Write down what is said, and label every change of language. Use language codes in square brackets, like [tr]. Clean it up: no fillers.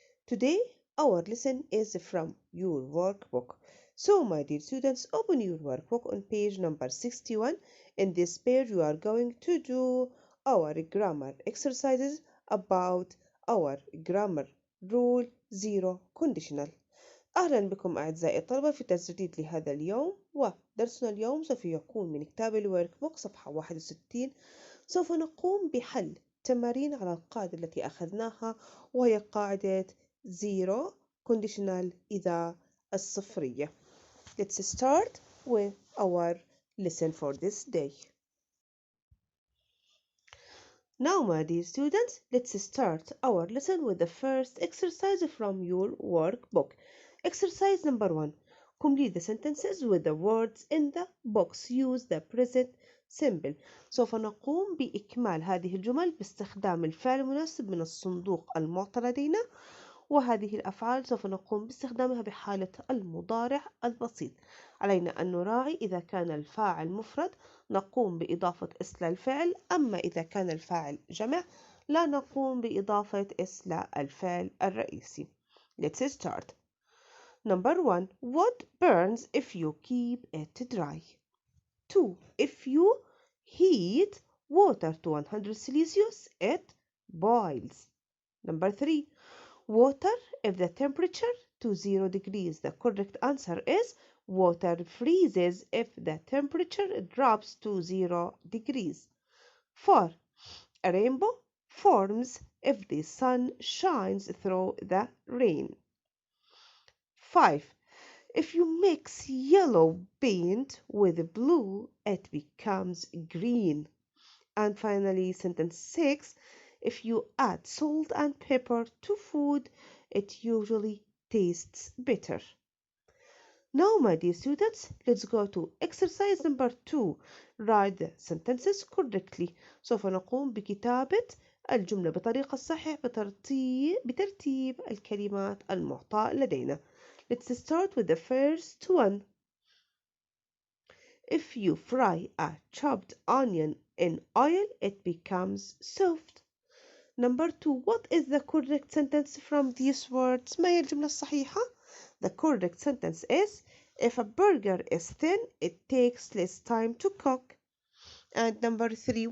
[en] Today, our lesson is from your workbook. So, my dear students, open your workbook on page number 61. In this page, we are going to do our grammar exercises about our grammar rule zero conditional. [ar] أهلا بكم أعزائي الطلبة في تسجيل لهذا اليوم ودرسنا اليوم سوف يكون من كتاب الورك بوك صفحة 61. سوف نقوم بحل تمارين على القاعدة التي أخذناها وهي قاعدة zero conditional إذا الصفرية. [en] Let's start with our lesson for this day. Now, my dear students, let's start our lesson with the first exercise from your workbook. Exercise number 1. Complete the sentences with the words in the box. Use the present simple. [ar] سوف نقوم بإكمال هذه الجمل باستخدام الفعل المناسب من الصندوق المعطى لدينا، وهذه الأفعال سوف نقوم باستخدامها بحالة المضارع البسيط. علينا أن نراعي إذا كان الفاعل مفرد نقوم بإضافة اس للفعل، أما إذا كان الفاعل جمع لا نقوم بإضافة اس للفعل الرئيسي. [en] Let's start. Number 1. What burns if you keep it dry? 2. If you heat water to 100 Celsius, it boils. Number 3. Water if the temperature to 0 degrees. The correct answer is water freezes if the temperature drops to 0 degrees. 4. A rainbow forms if the sun shines through the rain. 5. If you mix yellow paint with blue, it becomes green. And finally, sentence 6. If you add salt and pepper to food, it usually tastes better. Now, my dear students, let's go to exercise number 2. Write the sentences correctly. [ar] سوف نقوم بكتابة الجملة بطريقة صحيحة بترتيب الكلمات المعطاة لدينا. [en] Let's start with the first one. If you fry a chopped onion in oil, it becomes soft. Number 2. What is the correct sentence from these words? [ar] ما هي الجملة الصحيحة? [en] The correct sentence is if a burger is thin, it takes less time to cook. And number 3.